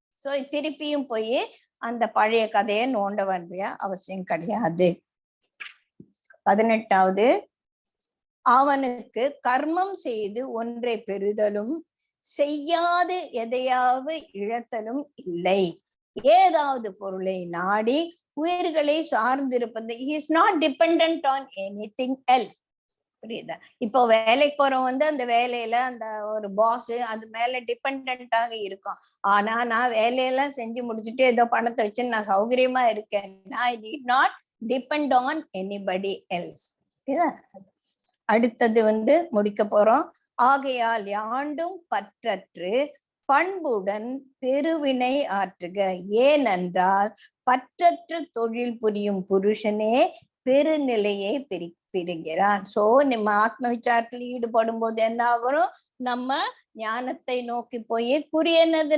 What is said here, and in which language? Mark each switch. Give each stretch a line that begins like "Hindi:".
Tamil: So திருப்பியும் போய் அந்த பழைய கதையை நோண்ட வேண்டிய அவசியம் கிடையாது. 18வது, அவனுக்கு கர்மம் செய்து ஒன்றை பெறுதலும் செய்யாது எதையாவது இழத்தலும் இல்லை. ஏதாவது பொருளை நாடி உயிர்களை சார்ந்திருப்பது.
English: he is not dependent on anything else.
Tamil: புரியுதா? இப்போ வேலைக்கு போறவன் அந்த வேலையில அந்த ஒரு பாஸ் அது மேல டிபெண்டாக இருக்கும். ஆனா நான் வேலையெல்லாம் செஞ்சு முடிச்சுட்டு ஏதோ பணத்தை வச்சு நான் சௌகரியமா இருக்கேன்.
English: I need not depend on anybody else.
Tamil: அடுத்தது முடிக்க போறோம். ஆகையால் யாண்டும் பற்றற்று பண்புடன் பெருவினை ஆற்றுக. ஏனென்றால் பற்றற்று தொழில் புரியும் புருஷனே பெருநிலையை பெறுகிறான். சோ நம்ம ஆத்ம விசாரத்தில் ஈடுபடும் போது என்ன ஆகணும்? நம்ம ஞானத்தை நோக்கி போய் குறி என்னது?